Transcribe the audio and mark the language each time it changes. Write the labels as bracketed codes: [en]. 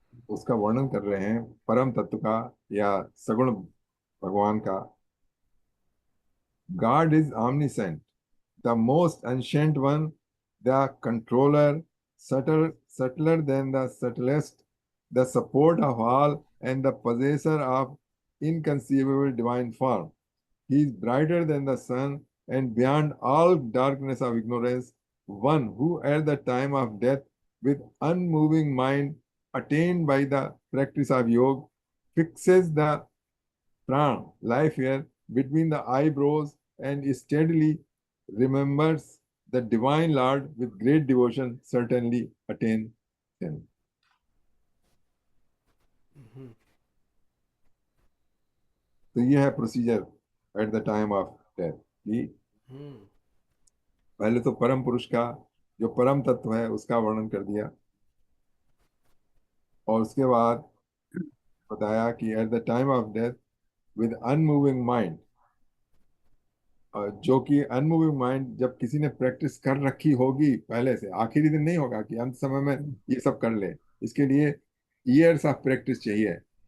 [hi] उसका वर्णन कर रहे हैं परम तत्व का या सगुण भगवान का। [en] God is omniscient, the most ancient one, the controller, subtler than the subtlest, the support of all, and the possessor of inconceivable divine form. He is brighter than the sun and beyond all darkness of ignorance, one who at the time of death, with unmoving mind, attained by the practice of yoga, fixes the pran, life here, between the eyebrows and steadily remembers the divine Lord with great devotion, certainly attain him. [hi] तो ये है [en] Procedure at the time of death की। [hi] पहले तो परम पुरुष का जो परम तत्व है उसका वर्णन कर दिया और उसके बाद बताया कि [en] at the time of death with unmoving mind, [hi] जो कि अनमूविंग माइंड जब किसी ने प्रैक्टिस कर रखी होगी पहले से, आखिरी दिन नहीं होगा कि अंत समय में ये सब कर ले, इसके लिए [en] years of practice [hi] चाहिए।